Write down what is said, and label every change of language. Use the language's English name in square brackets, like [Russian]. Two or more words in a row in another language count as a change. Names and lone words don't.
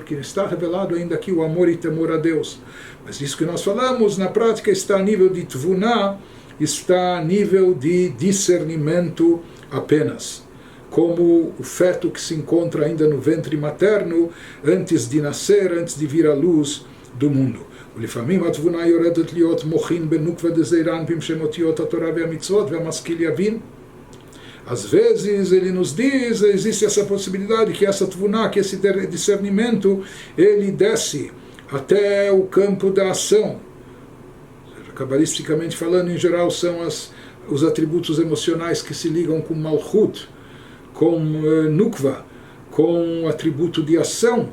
[Portuguese] Porque está revelado ainda aqui o amor e temor a Deus. Mas isso que nós falamos, na prática, está a nível de Tvuná, está a nível de discernimento apenas. Como o feto que se encontra ainda no ventre materno, antes de nascer, antes de vir à luz do mundo. [Hebrew] ולפעמים התבונה יורדת להיות מוחין בנוקבה דזעירן בשם אותיות התורה והמצוות והמשכיל יבין. [Portuguese] Às vezes ele nos diz, existe essa possibilidade que essa tvuná, que esse discernimento, ele desce até o campo da ação. Cabalisticamente falando, em geral, são os atributos emocionais que se ligam com Malchut, com Nukva, com o atributo de ação.